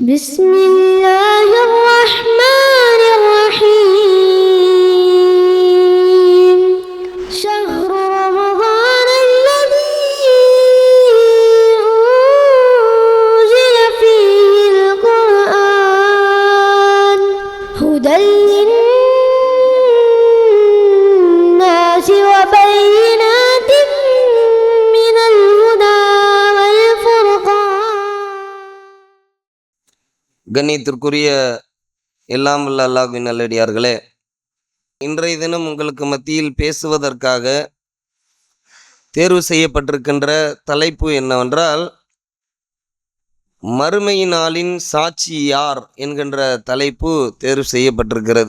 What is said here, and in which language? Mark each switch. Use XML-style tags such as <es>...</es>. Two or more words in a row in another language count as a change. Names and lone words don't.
<ar>بسم الله الرحمن الرحيم شهر رمضان الذي أنزل فيه القرآن هدى للناس وبينات من الهدى والفرقان.</ar> <ta>கண்ணியத்திற்குரிய எல்லாம் வல்ல அல்லாஹ்வின் நல்லடியார்களே, இன்றைய தினம் உங்களுக்கு மத்தியில் பேசுவதற்காக தேர்வு செய்யப்பட்டிருக்கின்ற தலைப்பு என்னவென்றால், மறுமை நாளின் சாட்சி யார் என்கின்ற தலைப்பு தேர்வு செய்யப்பட்டிருக்கிறது.</ta>